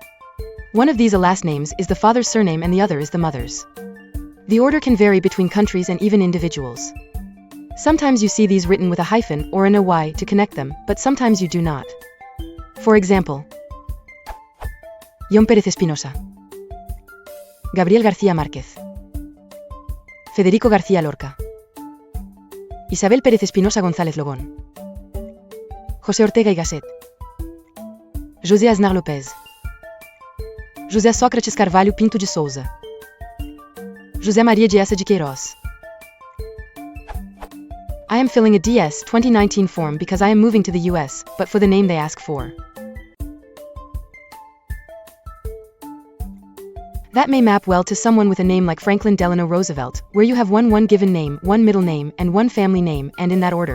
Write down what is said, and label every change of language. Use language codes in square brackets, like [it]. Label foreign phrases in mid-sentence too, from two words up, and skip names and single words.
[en] One of these last names is the father's surname and the other is the mother's. The order can vary between countries and even individuals. Sometimes you see these written with a hyphen or an OY to connect them, but sometimes you do not. For example, John Pérez Espinosa, Gabriel García Márquez, Federico García Lorca, Isabel Pérez Espinosa González Logón, José Ortega y Gasset, José Aznar Lopez, José Sócrates Carvalho Pinto de Souza, José Maria de Essa de Queiroz. I am filling a DS 2019 form because I am moving to the US, but for the name they ask for. That may map well to someone with a name like Franklin Delano Roosevelt, where you have one given name, one middle name, and one family name, and in that order.